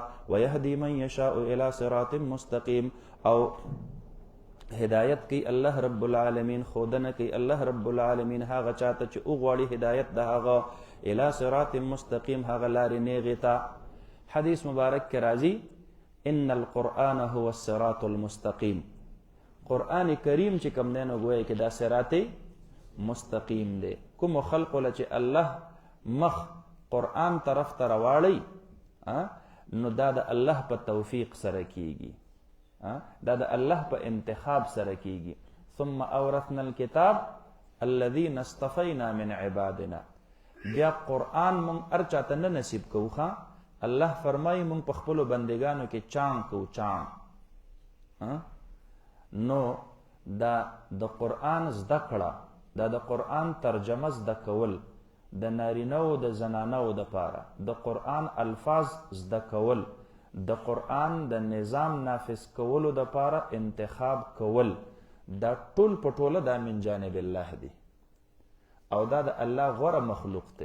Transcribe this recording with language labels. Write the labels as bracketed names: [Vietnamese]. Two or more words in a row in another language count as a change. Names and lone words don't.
[Arabic] ویهدي من یشاء الی صراط مستقیم، [Pashto] او هدایت کوي الله رب العالمین، خودنه کوي الله رب العالمین هغه چاته چې وغواړي هدایت د هغه [Arabic] الی صراط مستقیم، [Pashto] هغه لارې نیغې ته. حدیث مبارک کې راځي [Arabic] ان القرآن هو الصراط المستقیم. [Pashto] قرآن کریم چې کوم دی نو ګویا کې دا صراط مستقیم دی. کومو خلقو له چې الله مخ قرآن طرف ته راواړی نو دا د الله په توفیق سره کیږي، دا د الله په انتخاب سره کیږي. [Arabic] ثم اورثنا الكتاب الذين اصطفينا من عبادنا. [Pashto] بیا قرآن مونږ هر چاته نه نصیب کوو الله فرمایي موږ په خپلو بندګانو کې چاڼ کو چاڼ. نو دا د قرآن زده کړه، دا د قرآن ترجمه زده کول، د نارینهو د زنانهو دپاره د قرآن الفاظ زده کول، د قرآن د نظام نافذ کولو دپاره انتخاب کول، دا ټول په ټوله دا [Arabic] من جانب الله [Pashto] دی او دا د الله غوره مخلوق دی.